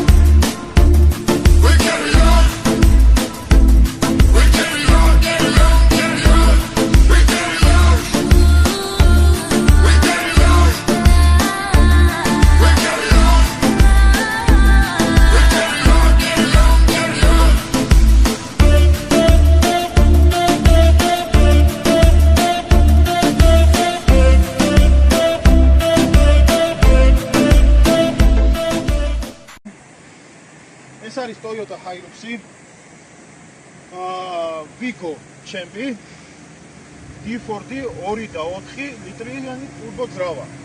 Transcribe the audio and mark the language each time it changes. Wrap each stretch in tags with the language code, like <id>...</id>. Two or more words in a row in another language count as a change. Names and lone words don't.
<en>We carry on. We carry on. Carry on. Carry on. We carry on. We carry on. We carry on. We carry on. Carry on. Carry on.</en> <ka>ეს არის Toyota Hilux-ი. Vigo ჩემპი. D4D 2.4 ლიტრიანი turbo ძრავა.</ka>